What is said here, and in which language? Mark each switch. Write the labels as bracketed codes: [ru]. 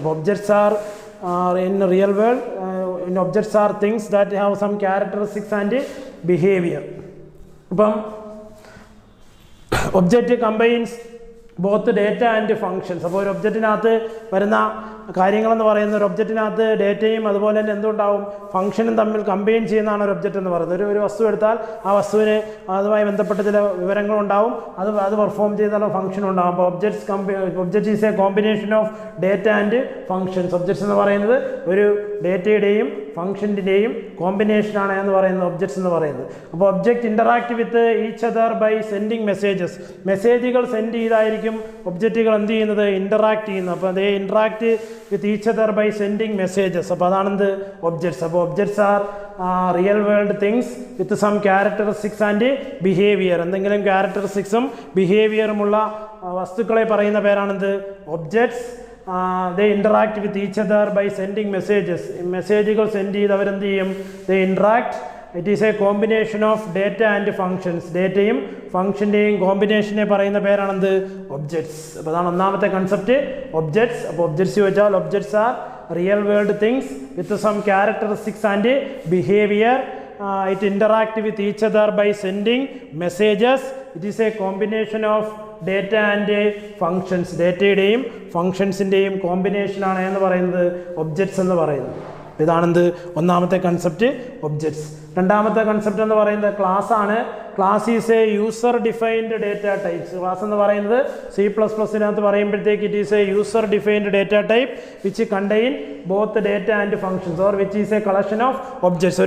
[en] Objects are in real world objects are things that have some characteristics and behavior. അപ്പം object combines both data and functions. [ml] അപ്പോൾ ഒരു ഒബ്ജക്റ്റിനകത്ത് വരുന്ന കാര്യങ്ങളെന്ന് പറയുന്ന ഒരു ഒബ്ജക്റ്റിനകത്ത് ഡേറ്റയും അതുപോലെ തന്നെ എന്തുണ്ടാവും? ഫംഗ്ഷനും തമ്മിൽ കമ്പൈൻ ചെയ്യുന്നതാണ് ഒരു ഒബ്ജക്റ്റ് എന്ന് പറയുന്നത്. ഒരു വസ്തു എടുത്താൽ ആ വസ്തുവിന് അതുമായി ബന്ധപ്പെട്ട ചില വിവരങ്ങളുണ്ടാവും, അത് പെർഫോം ചെയ്താൽ ഫംഗ്ഷൻ ഉണ്ടാവും. [en] അപ്പോൾ object is a combination of data and functions. [ml] Objects എന്ന് പറയുന്നത് ഒരു ഡേറ്റയുടെയും ഫംഗ്ഷൻ്റെയും കോമ്പിനേഷനാണ് എന്ന് പറയുന്നത് ഒബ്ജക്ട്സ് എന്ന് പറയുന്നത്. [en] അപ്പോൾ object interact with each other by sending messages. [ml] മെസ്സേജുകൾ സെൻഡ് ചെയ്തായിരിക്കും ഒബ്ജക്റ്റുകൾ എന്ത് ചെയ്യുന്നത്? ഇൻ്ററാക്ട് ചെയ്യുന്നത്. അപ്പോൾ അതേ [en] Interact with each other by sending messages. [ml] അപ്പോൾ അതാണെന്ത്? [en] Objects. അപ്പോൾ objects are real world things with some characteristics and behaviour. [ml] എന്തെങ്കിലും ക്യാരക്ടറിസ്റ്റിക്സും ബിഹേവിയറുമുള്ള വസ്തുക്കളെ പറയുന്ന പേരാണെന്ത്? [en] Objects. they interact with each other by sending messages. [ml] മെസ്സേജുകൾ സെൻഡ് ചെയ്ത് അവരെന്ത് ചെയ്യും? [en] they interact. It is a combination of data and functions. [ml] ഡേറ്റയും ഫംഗ്ഷൻ്റെയും കോമ്പിനേഷനെ പറയുന്ന പേരാണെന്ത്? Objects. അപ്പോൾ അതാണ് ഒന്നാമത്തെ കൺസെപ്റ്റ്, ഒബ്ജക്ട്സ്. അപ്പോൾ ഒബ്ജക്ട്സ് ചോദിച്ചാൽ [en] Objects are real world things with some characteristics and behaviour. It interact with each other by sending messages. It is a combination of data and functions. [ml] ഡേറ്റയുടെയും ഫങ്ഷൻസിൻ്റെയും കോമ്പിനേഷനാണ് എന്ന് പറയുന്നത് objects എന്ന് പറയുന്നത്. ഇതാണെന്ത്? ഒന്നാമത്തെ കൺസെപ്റ്റ്, ഒബ്ജക്ട്സ്. രണ്ടാമത്തെ concept എന്ന് പറയുന്നത് ക്ലാസ് ആണ്. [en] Class is a user defined data types. [ml] Class എന്ന് പറയുന്നത് C++നകത്ത് പറയുമ്പോഴത്തേക്ക് [en] It is a user defined data type which contain both data and functions or which is a collection of objects.